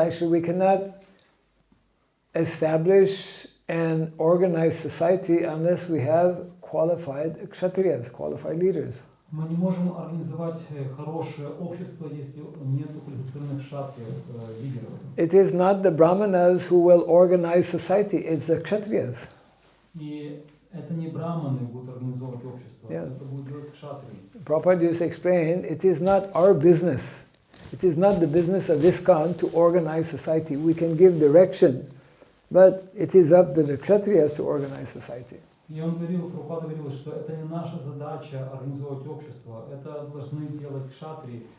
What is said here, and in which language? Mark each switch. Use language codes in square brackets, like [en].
[en] Actually, we cannot establish and organize society unless we have qualified Kshatriyas, qualified leaders. [ru] Мы не можем организовать хорошее общество, если нет квалифицированных кшатриев, лидеров. [en] It is not the Brahmanas who will organize society, it's the Kshatriyas. [ru] И это не браманы будут организовывать общество, это будут делать кшатрии. [en] Prabhupada just explained, it is not our business. It is not the business of ISKCON to organize society. We can give direction, but it is up to the Kshatriyas to organize society. [ru] И он говорил, Прабхупада говорил, что это не наша задача организовать общество, это должны делать кшатрии.